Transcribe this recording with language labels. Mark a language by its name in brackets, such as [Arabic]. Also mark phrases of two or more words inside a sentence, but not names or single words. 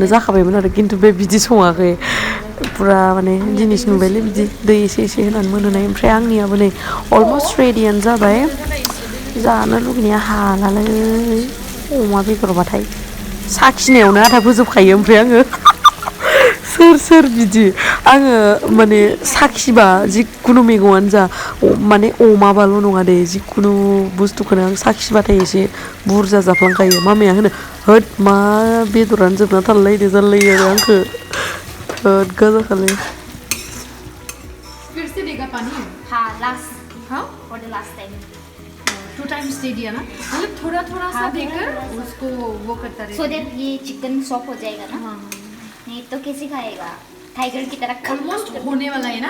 [Bodo] जाखाबायमोन आरो खिन्थु बे बिदि सङाखै पुरा माने दिनैसो नुबायलै बिदि दै एसे होनानै मोनहोनाय ओमफ्राय आंनियाबो नै अलमस्ट रेडियानो जाबाय जानो लुगैनाया हालालै अमा बेदरबाथाय साखिनायावनो आधा फोजोबखायो ओमफ्राय आङो सोर बिदि आङो माने साखिबा जिखुनु मैगङानो जा माने अमाबाल' नङा दे जिखुनु बुस्थुखौनो आं साखिबाथाय एसे बुरजा जाफ्लांखायो मामाया होनो होद मा बेदरानो जोबना थालायलायदो जालायो आरो आंखो होद गाजा खालाय [Hindi] फिर से देगा पानी हाँ लास्ट हाँ [English] for the last time [Hindi] 2 times दे दिया ना मतलब थोड़ा थोड़ा सा हाँ, देकर थोड़ा-थोड़ा। उसको वो करता सो रहेगा दैट ये चिकन सॉफ्ट हो जाएगा ना हाँ नहीं तो कैसे खाएगा टाइगर की तरह ऑलमोस्ट होने वाला है ना